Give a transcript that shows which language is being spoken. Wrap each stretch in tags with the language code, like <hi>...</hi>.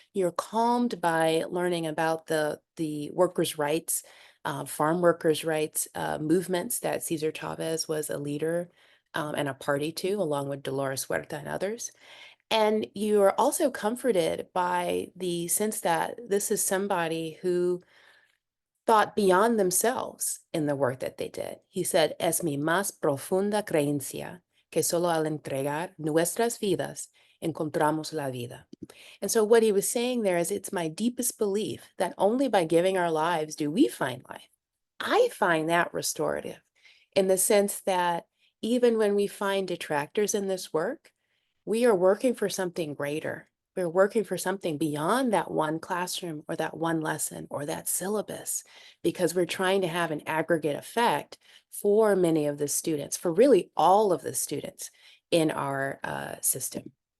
<en>You're calmed by learning about the workers' rights, farm workers' rights movements that Cesar Chavez was a leader and a party to, along with Dolores Huerta and others. And you are also comforted by the sense that this is somebody who thought beyond themselves in the work that they did. He said,</en> <es>es mi más profunda creencia que solo al entregar nuestras vidas encontramos la vida.</es> <en>And so what he was saying there is, it's my deepest belief that only by giving our lives do we find life. I find that restorative in the sense that even when we find detractors in this work, we are working for something greater. We're working for something beyond that one classroom or that one lesson or that syllabus, because we're trying to have an aggregate effect for many of the students, for really all of the students in our system.</en>